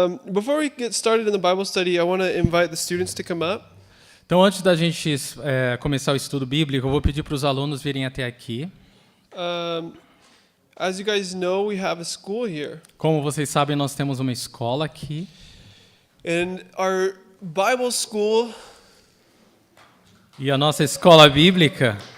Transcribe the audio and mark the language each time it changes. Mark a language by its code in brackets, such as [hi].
[en] Before we get started in the Bible study, I want to invite the students to come up. [pt] Então, antes da gente começar o estudo bíblico, eu vou pedir para os alunos virem até aqui. [en] As you guys know, we have a school here. [pt] Como vocês sabem, nós temos uma escola aqui. [en] And our Bible school [pt] E a nossa escola bíblica,